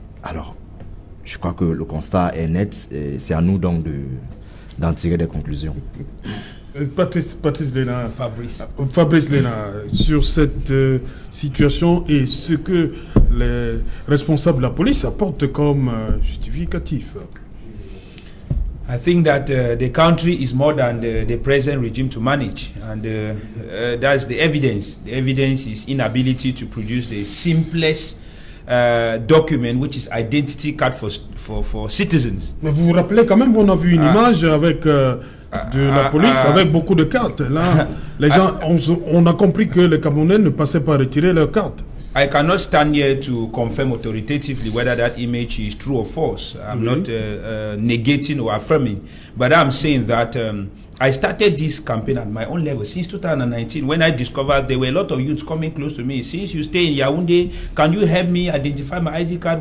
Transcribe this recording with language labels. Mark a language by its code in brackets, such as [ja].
[fr] Alors, je crois que le constat est net et c'est à nous donc d'en tirer des conclusions. Patrice Léna, Fabrice Léna, sur cette situation et ce que les responsables de la police apportent comme justificatif. [en] I think that the country is more than the present regime to manage, and that's the evidence. The evidence is inability to produce the simplest document, which is identity card for citizens. [fr] Mais vous vous rappelez quand même, on a vu une image avec de la police avec beaucoup de cartes. Là, les gens, on a compris que les Camerounais ne passaient pas à retirer leurs cartes. [en] I cannot stand here to confirm authoritatively whether that image is true or false. I'm not negating or affirming, but I'm saying that I started this campaign at my own level since 2019 when I discovered there were a lot of youths coming close to me. Since you stay in Yaoundé, can you help me identify my ID card?